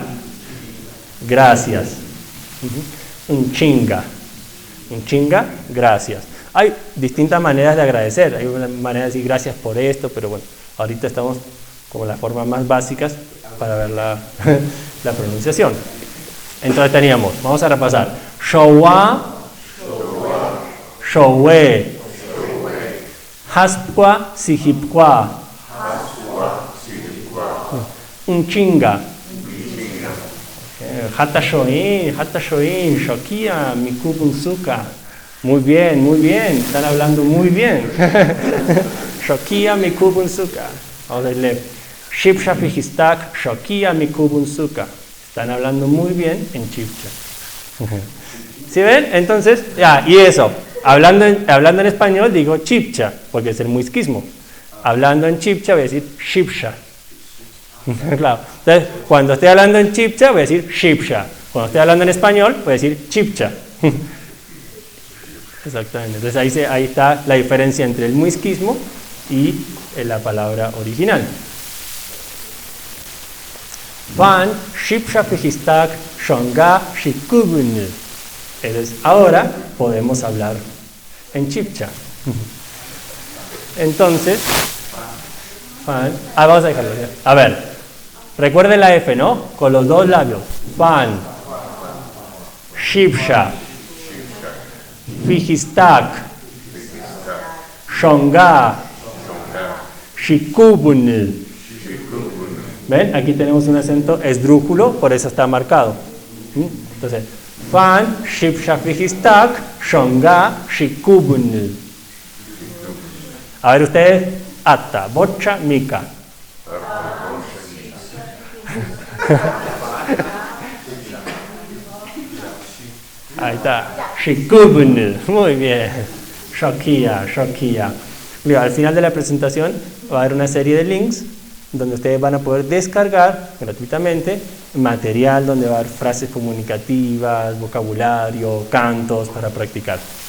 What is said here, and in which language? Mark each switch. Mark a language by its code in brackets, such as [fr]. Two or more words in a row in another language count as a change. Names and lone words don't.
[chb] Gracias. Un chinga. Un chinga, gracias. [es] Hay distintas maneras de agradecer. Hay una manera de decir gracias por esto, pero bueno, ahorita estamos como las formas más básicas para ver la pronunciación. Entonces teníamos, vamos a repasar. [chb] Showa, showe, haspqua, sihipqua, un chinga, hata shoin, shokia, mikubunsuka. [es] Muy bien, están hablando muy bien. [chb] Shokia, mikubunsuka. [es] Vamos a leer. [chb] Shipsha fihistak, shokia, mikubunsuka. [es] Están hablando muy bien en chipcha. ¿Sí ven? Entonces, y eso. Hablando en español digo chipcha, porque es el muisquismo. Hablando en chipcha voy a decir shipsha. Claro. Entonces, cuando estoy hablando en chipcha voy a decir shipsha. Cuando estoy hablando en español voy a decir chipcha. Exactamente. Entonces ahí está la diferencia entre el muisquismo y la palabra original. [chb] Van shipsha fihistak shonga shikubun. [es] Entonces ahora podemos hablar en chipcha. Entonces, vamos a dejarlo. A ver, recuerden la F, ¿no? Con los dos labios. [chb] Van shipsha fihistak shonga shikubun. [es] ¿Ven? Aquí tenemos un acento esdrújulo, por eso está marcado. Entonces, [chb] fan, shipsha fihistak, shonga, shikubun. [es] A ver ustedes, [chb] atta, bocha, mika. [es] Ahí está, shikubun. Muy bien. [chb] Shokia. [es] Al final de la presentación va a haber una serie de links donde ustedes van a poder descargar gratuitamente material donde va a haber frases comunicativas, vocabulario, cantos para practicar.